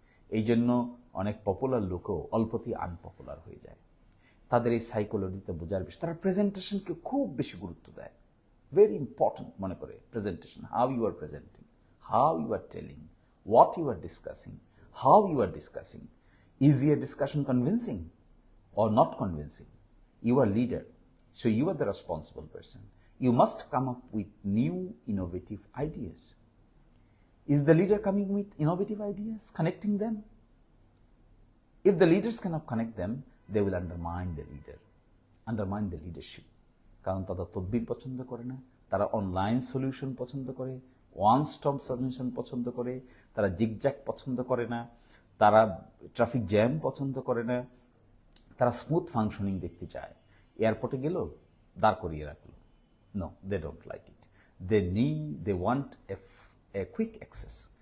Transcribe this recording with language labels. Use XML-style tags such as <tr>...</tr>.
<bn>এই জন্য অনেক পপুলার লোকও অল্পতেই আনপপুলার হয়ে যায়। তাদের এই সাইকোলজিতে বোঝার বিষয়, তারা প্রেজেন্টেশনকে খুব বেশি গুরুত্ব দেয়, ভেরি ইম্পর্টেন্ট মনে করে presentation,</bn> <en>how you are presenting, how you are telling, what you are discussing,</en> <bn>how you are discussing.</bn> <en>Is your discussion convincing or not convincing? You are leader, so you are the responsible person. You must come up with new innovative ideas. Is the leader coming with innovative ideas, connecting them? If the leaders cannot connect them, they will undermine the leader, undermine the leadership.</en> <bn>কারণ তারা তদবির পছন্দ করে না, তারা online solution পছন্দ করে, one stop solution পছন্দ করে, তারা জিগজ্যাগ পছন্দ করে না, তারা ট্রাফিক জ্যাম পছন্দ করে না, তারা স্মুথ ফাংশনিং দেখতে চায়। এয়ারপোর্টে গেল, দাঁড় করিয়ে রাখলো,</bn> <en>No, they don't like it, they want a quick access.</en>